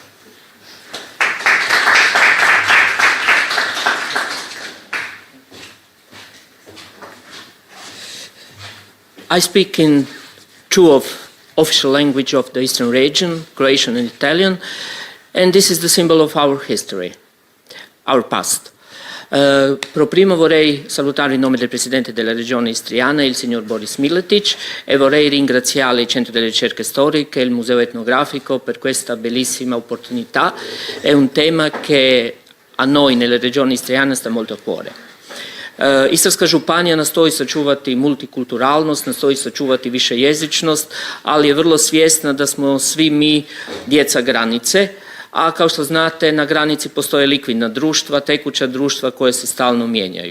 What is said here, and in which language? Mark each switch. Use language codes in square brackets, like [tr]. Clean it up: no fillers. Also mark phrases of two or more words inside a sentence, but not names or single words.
[en] I speak in two of official language of the Eastern region, Croatian and Italian, and this is the symbol of our history, our past. [it] Pro primo vorrei salutare in nome del Presidente della Regione Istriana, il signor Boris Miletic, e vorrei ringraziare il Centro delle Ricerche Storiche e il Museo Etnografico per questa bellissima opportunità. È un tema che a noi nella Regione Istriana sta molto a cuore. [hr] Istarska županija nastoji sačuvati multikulturalnost, nastoji sačuvati višejezičnost, ali je vrlo svjesna da smo svi mi djeca granice, a kao što znate na granici postoje likvidna društva, tekuća društva koje se stalno mijenjaju.